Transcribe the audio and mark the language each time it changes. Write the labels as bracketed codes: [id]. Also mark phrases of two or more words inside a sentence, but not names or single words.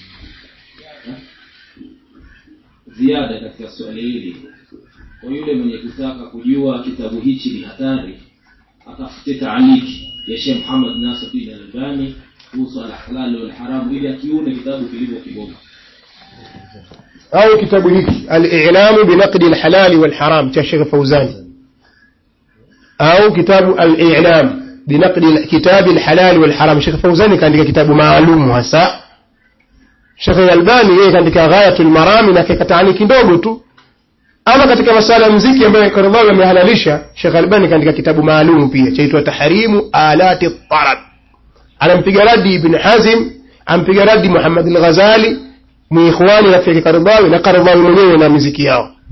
[sw] Ziada katika swali hili, kwa yule mwenye kutaka kujua kitabu hichi ni hatari, atafute taaliki ya Sheikh Muhammad Nasiruddin Al-Albani kuhusu al-halal wal-haram ili akione kitabu kilivyo kibovu. Au kitabu hiki al-i'lam bi naqd al-halal wal-haram cha Sheikh Fawzani, au kitabu al-i'lam bi naqd kitab al-halal wal-haram. Sheikh Fawzani kaandika kitabu maalum hasa. Sheikh Al-Albani yeye kaandika Ghayatul Maram na kikataani kidogo tu. Ama katika masuala ya muziki ambayo Qaradawi amehalalisha, Sheikh Al-Albani kaandika kitabu maalum pia chaitwa Tahrimu Alati At-Tarab. Anampiga radi Ibn Hazm, ampiga radi Muhammad Al-Ghazali, muikhwani rafiki Qaradawi na Qaradawi mwenyewe na muziki yao.